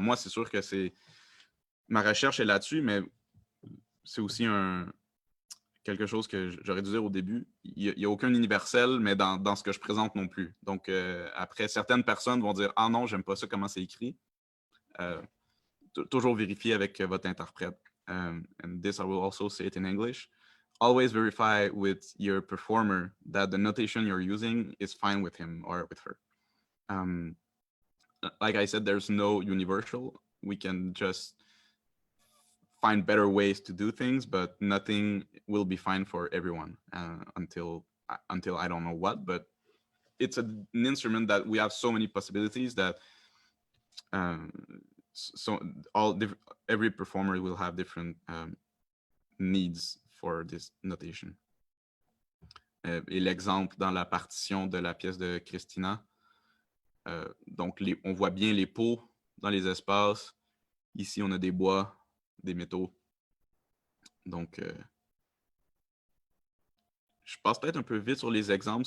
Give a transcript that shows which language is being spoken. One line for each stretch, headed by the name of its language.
French: Moi, c'est sûr que ma recherche est là-dessus, mais c'est aussi quelque chose que j'aurais dû dire au début. Il n'y a aucun universel, mais dans ce que je présente non plus. Donc, après, certaines personnes vont dire « Ah non, j'aime pas ça, comment c'est écrit. Toujours vérifier avec votre interprète.
English: And this, I will also say it in English. Always verify with your performer that the notation you're using is fine with him or with her. Like I said, there's no universal. We can just find better ways to do things, but nothing will be fine for everyone until I don't know what. But it's an instrument that we have so many possibilities that so every performer will have different needs for this notation.
French: Et l'exemple dans la partition de la pièce de Christina, donc on voit bien les pots dans les espaces. Ici, on a des bois, des métaux. Donc, je passe peut-être un peu vite sur les exemples.